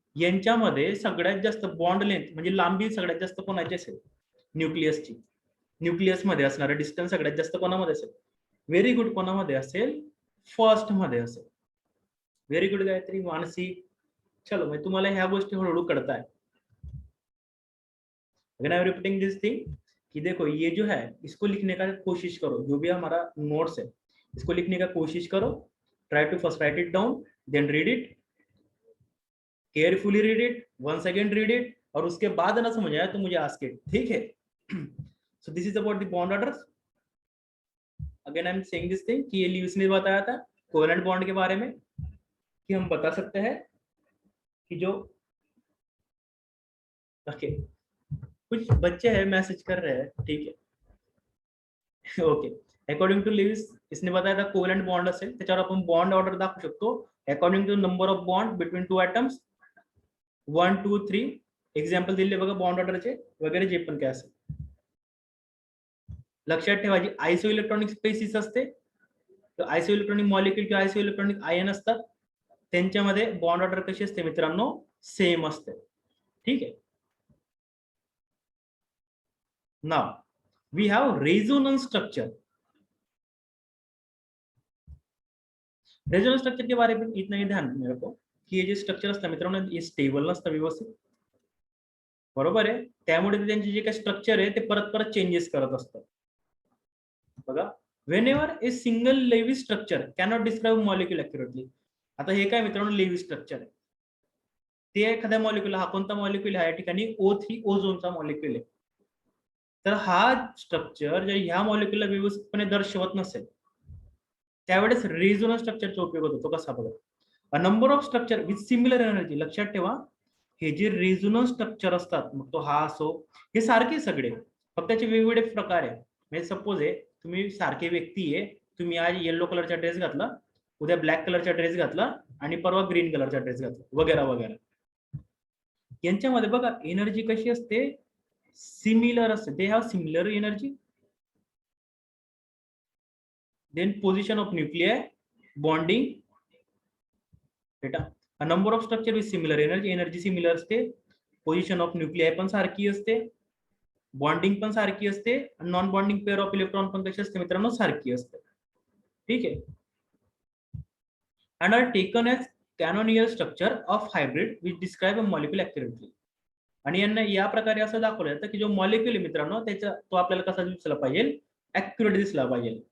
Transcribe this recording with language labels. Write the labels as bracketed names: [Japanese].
[Marathi] यांच्यामध्ये सगळ्यात जास्त बॉन्ड लेंथ म्हणजे लांबी सगळ्यात जास्त कोणाची असेल, न्यूक्लियसची. न्यूक्लियस मध्ये असणारा डिस्टन्स सगळ्यात जास्त कोणामध्ये असेल, व्हेरी गुड, कोणामध्ये असेल, फर्स्ट मध्ये असेल. Very good Gayatri, Mansi. चलो मैं तुम्हाला ह्या गोष्टी हळूहळू कळताय. [Hindi] अगर [English] I am repeating this thing [Hindi] कि देखो ये जो है इसको लिखने का कोशिश करो, जो भी हमारा नोट्स है इसको लिखने का कोशिश करो. [English] try to first write it down, then read it, carefully read it, once again read it, [Hindi] और उसके बाद ना समझ आया तो मुझे [English] Ask it. ठीक है. So this is about the bond orders. Again I am saying this thing [Hindi] कि ये लीविस ने बताया था कोवेलेंट बॉन्ड के बारे में कि हम बता सकते हैं कि जो ओके कुछ बच्चे हैं मैसेज कर रहे हैं, ठीक है ओके. [Marathi] अकॉर्डिंग टू लिव्हिस [Hindi] इसने बताया था [Marathi] कोवेलेंट बॉन्ड असेल त्याच्यावर आपण बॉन्ड ऑर्डर दाखवू शकतो [English] according to number of bond between two atoms [Marathi] 1 2 3 example दिले बघा बॉन्ड ऑर्डरचे वगैरे जे पण काय असेल. लक्षात ठेवा जी आयसो इलेक्ट्रॉनिक स्पेसिस असते आयसो इलेक्ट्रॉनिक मॉलिक्यूल किंवा आयसो इलेक्ट्रॉनिक आयन असतात त्यांच्यामध्ये बॉन्ड ऑर्डर कशी असते मित्रांनो सेम असते. ठीक आहे. [English] Now we have resonance structure. [Marathi] Resonance structure [Hindi] के बारे में इतना ही ध्यान मेरे को [Marathi] की हे जे स्ट्रक्चर असतं मित्रांनो हे स्टेबल नसतं व्यवस्थित बरोबर आहे त्यामुळे त्यांचे जे काही स्ट्रक्चर आहे ते परत परत चेंजेस करत असतात. [English] बघा whenever a single Lewis structure cannot describe molecule accurately. [Marathi] आता हे काय मित्रांनो लेव्हिस स्ट्रक्चर आहे ते एखाद्या मॉलिक्यूल हा कोणता मॉलिक्यूल आहे या ठिकाणी O3 ओझोनचा मॉलिक्यूल आहे. तर हा स्ट्रक्चर जर ह्या मॉलिक्यूलला व्यवस्थितपणे दर्शवत नसेल त्यावेळेस रेझोनन्स स्ट्रक्चरचा उपयोग होतो. कसा बघा [English] A number of structure with similar energy. [Marathi] लक्षात ठेवा हे जे रेझोनन्स स्ट्रक्चर असतात मग तो हा असो हे सारखे सगळे फक्त त्याचे वेगवेगळे प्रकार आहे. म्हणजे सपोज आहे तुम्ही सारखे व्यक्ती आहे तुम्ही आज येलो कलरचा ड्रेस घातला उद्या ब्लॅक कलरचा ड्रेस घातला आणि परवा ग्रीन कलरचा ड्रेस घातला वगैरे वगैरे. यांच्यामध्ये बघा एनर्जी कशी असते सिमिलर असते. [English] they have similar energy then position of nuclei bonding बेटा a number of structure with similar energy [Marathi] similar असते position of nuclei पण सारखी असते बॉन्डिंग पण सारखी असते non bonding pair of electron पण कशी असते मित्रांनो सारखी असते. ठीक आहे. [English] and are taken as canonical structure of hybrid which describe a molecule accurately. [Marathi] आणि यांना या प्रकारे असं दाखवलं जातं की जो मॉलिक्यूल आहे मित्रांनो त्याचा तो आपल्याला कसा दिसला पाहिजे ऍक्युरेट दिसला पाहिजे.